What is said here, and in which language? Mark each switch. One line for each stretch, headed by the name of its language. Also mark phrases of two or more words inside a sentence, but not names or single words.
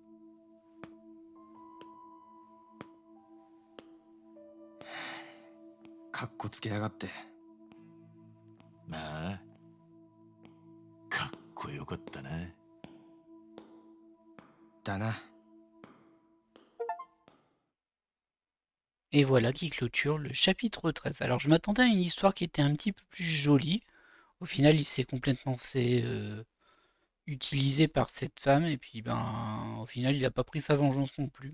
Japanese: かっこつけやがって。まあかっこよかったな。だな。
French: Et voilà qui clôture le chapitre 13. Alors je m'attendais à une histoire qui était un petit peu plus jolie. Au final, il s'est complètement fait utiliser par cette femme et puis ben au final, il n'a pas pris sa vengeance non plus.